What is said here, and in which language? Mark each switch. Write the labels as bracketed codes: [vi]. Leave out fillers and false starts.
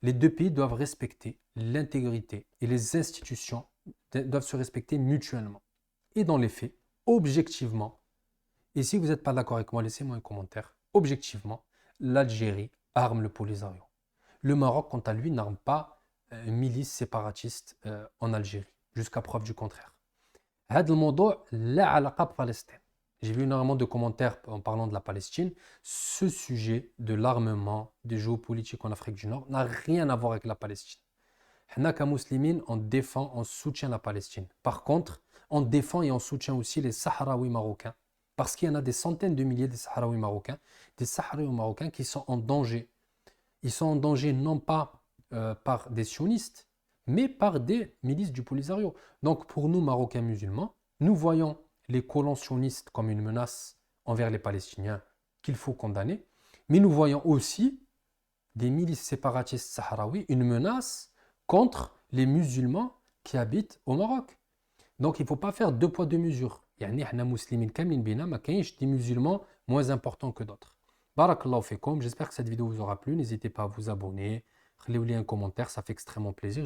[fr] Les deux pays doivent respecter l'intégrité et les institutions doivent se respecter mutuellement. Et dans les faits, objectivement, et si vous n'êtes pas d'accord avec moi, laissez-moi un commentaire, objectivement, l'Algérie arme le Polisario. Le Maroc, quant à lui, n'arme pas une milice séparatiste en Algérie, jusqu'à preuve du contraire. [ar] هذا الموضوع لا علاقة بفلسطين. [fr] J'ai vu énormément de commentaires en parlant de la Palestine. Ce sujet de l'armement, des géopolitiques en Afrique du Nord n'a rien à voir avec la Palestine. [ar] Hna ka muslimin, [fr] on défend, on soutient la Palestine. Par contre, on défend et on soutient aussi les Sahraouis marocains. Parce qu'il y en a des centaines de milliers de Sahraouis marocains qui sont en danger. Ils sont en danger non pas par des sionistes, mais par des milices du Polisario. Donc pour nous, Marocains musulmans, nous voyons les colons sionistes comme une menace envers les Palestiniens qu'il faut condamner, mais nous voyons aussi des milices séparatistes sahraouis, une menace contre les musulmans qui habitent au Maroc. Donc il ne faut pas faire deux poids deux mesures. [ar] يعني احنا مسلمين كاملين بينا ما كاينش [fr] des musulmans moins importants que d'autres. [ar] Barakallahu fekoum, [fr] j'espère que cette vidéo vous aura plu, n'hésitez pas à vous abonner. [ar] خليولي [fr] un commentaire, ça fait extrêmement plaisir.